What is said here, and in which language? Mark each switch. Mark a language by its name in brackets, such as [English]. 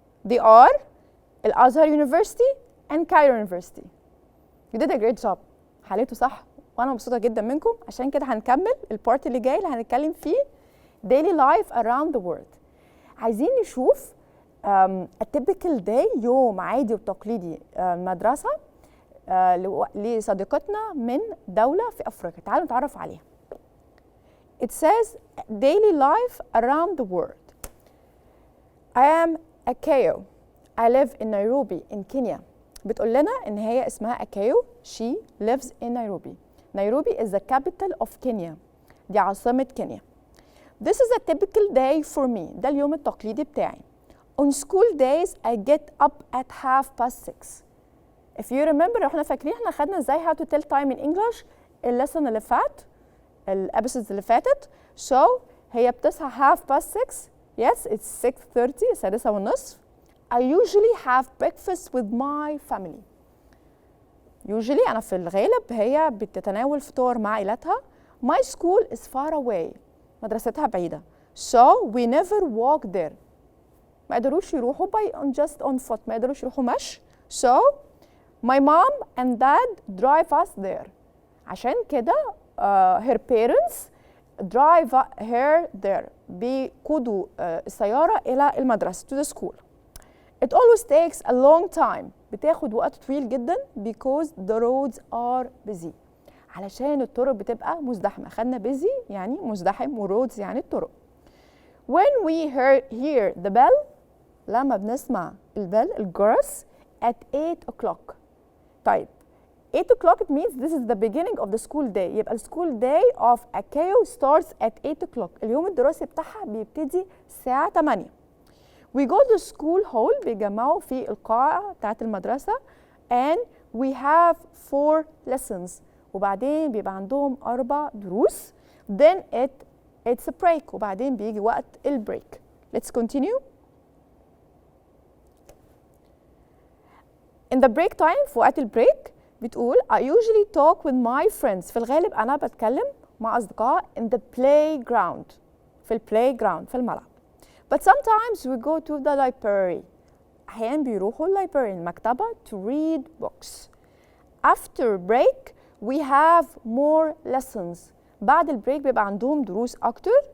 [English] They are الأزهر University and Cairo University. You did a great job. [Arabic] حليته صح وأنا مبسوطة جدا منكم. عشان كده هنكمل البارت اللي جاي اللي هنتكلم فيه [English] daily life around the world. [Arabic] عايزين نشوف [English] a typical day، [Arabic] يوم عادي وتقليدي مدرسة لصديقتنا من دولة في أفريقيا. تعالوا نتعرف عليها. [English] It says daily life around the world. I am Akayo. I live in Nairobi in Kenya. [Arabic] بتقول لنا إن هي اسمها Akayo. [English] She lives in Nairobi. Nairobi is the capital of Kenya. [Arabic] دي عاصمة كينيا. [English] This is a typical day for me. [Arabic] ده اليوم التقليدي بتاعي. [English] On school days I get up at 6:30. If you remember، [Arabic] احنا فاكرين احنا خدنا ازاي [English] how to tell time in English [Arabic] الليسن اللي فات، الابيسودز اللي فاتت. So هي بتصحى 6:30. [English] Yes, it's 6:30، [Arabic] السادسة والنصف. [English] I usually have breakfast with my family. [Arabic] Usually أنا في الغالب هي بتتناول فطور مع عائلتها. [English] My school is far away. [Arabic] مدرستها بعيدة. [English] So we never walk there. [Arabic] ما قدروش يروحوا [English] just on foot. [Arabic] ما قدروش يروحوا مشي. [English] So my mom and dad drive us there. [Arabic] عشان كده [English] her parents drive her there. [Arabic] بيقودوا السيارة إلى المدرسة [English] to the school. It always takes a long time. [Arabic] بتاخد وقت طويل جدا [English] because the roads are busy. [Arabic] علشان الطرق بتبقى مزدحمة. خدنا busy يعني مزدحم و roads يعني الطرق. [English] When we hear the bell، [Arabic] لما بنسمع الجرس [English] at 8 o'clock. طيب 8 o'clock it means this is the beginning of the school day. يبقى السكول day of Akayo starts at 8 o'clock. [Arabic] اليوم الدراسي بتاعها بيبتدي الساعة 8. [English] We go to school hall. [Arabic] بيجمعوا في القاعة بتاعت المدرسة [English] and we have 4 lessons. [Arabic] وبعدين بيبقى عندهم 4 دروس. [English] Then it's a break. [Arabic] وبعدين بيجي وقت البريك. [English] Let's continue. In the break time، [Arabic] في وقت البريك بتقول [English] I usually talk with my friends. [Arabic] في الغالب أنا بتكلم مع أصدقاء [English] in the playground. [Arabic] في البلاي في الملعب. [English] But sometimes we go to the library. [Arabic] أحيانا بيروحوا [English] library المكتبة to read books. After break we have more lessons. [Arabic] بعد البريك بيبقى عندهم دروس أكتر.